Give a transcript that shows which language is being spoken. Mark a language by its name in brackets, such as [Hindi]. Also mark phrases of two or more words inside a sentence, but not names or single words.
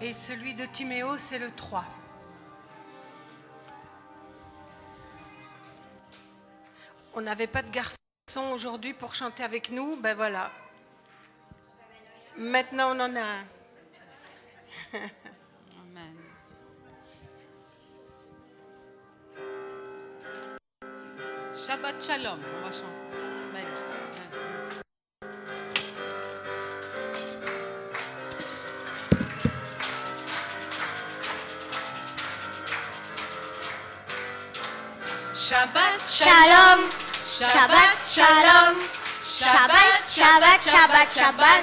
[French] Et celui de Timéo, c'est le 3. On n'avait pas de garçon aujourd'hui pour chanter avec nous, ben voilà. Maintenant, on en a un. Amen. [Hebrew] שבת שלום, [French] on va chanter. Amen. [Hebrew] שבת שלום, שבת שלום, שבת, שבת, שבת, שבת